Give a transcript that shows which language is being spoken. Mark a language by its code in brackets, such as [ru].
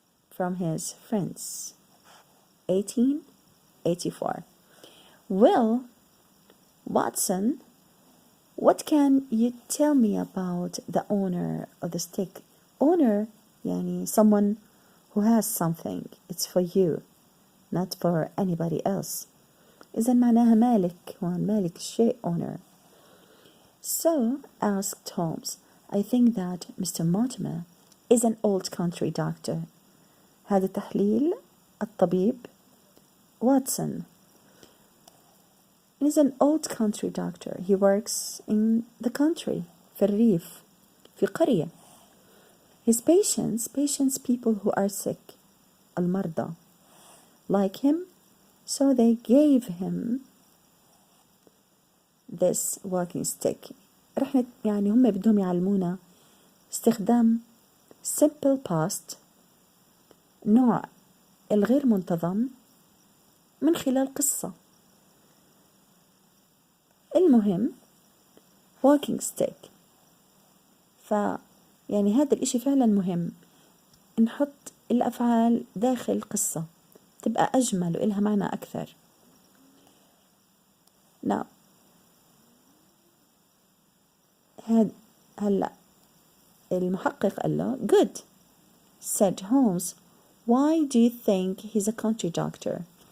[en] From his friends. 1884. Well, Watson, what can you tell me about the owner of the stick? Owner, yani someone who has something. It's for you, not for anybody else. [ar] إذا معناها مالك وان مالك الشيء owner. [en] So, asked Holmes, I think that Mr. Mortimer is an old country doctor. [ar] هذا تحليل الطبيب [en] Watson is an old country doctor. He works in the country, [ar] في الريف, في قرية. [en] His patients people who are sick, [ar] المرضى, [en] like him, so they gave him this walking stick. [ar] يعني هم بدهم يعلمونا استخدام [en] simple past [ar] نوع الغير منتظم من خلال قصة. المهم [en] walking stick. [ar] يعني هذا الإشي فعلا مهم، نحط الأفعال داخل قصة تبقى أجمل وإلها معنى أكثر. [en] Now [ar] هلأ المحقق قال له [en] good said Holmes, why do you think he's a country doctor?